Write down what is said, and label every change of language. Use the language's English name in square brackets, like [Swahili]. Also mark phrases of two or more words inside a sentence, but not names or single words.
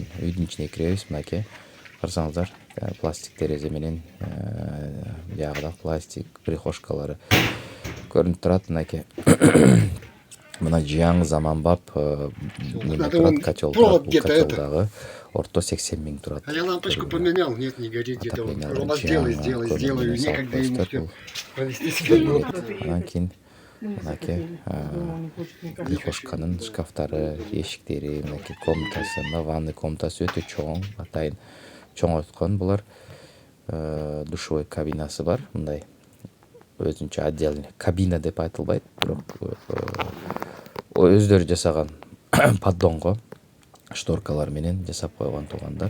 [Kyrgyz] Үйдүн ичине киребиз, мынакей. Карасаңыздар, пластик терезе менен, биягыда пластик прихожкалары көрүнүп турат, мынакей. Мына жаңы заманбап неме турат, котел турат. Бул котелдагы орто 80 миң турат. [Russian] А я лампочку поменял, нет, не горит где-то. Сделаю, некогда ему все провести себя. [Kyrgyz] Анан кийин мынакей прихожканын шкафтары, эшиктери, мынакей комнатасы, мына ванный комнатасы өтө чоң, атайын чоңойткон булар. Душевой кабинасы бар, мындай өзүнчө отдельный кабина деп айтылбайт, бирок өздөрү жасаган поддонго шторкалар менен жасап койгон туугандар.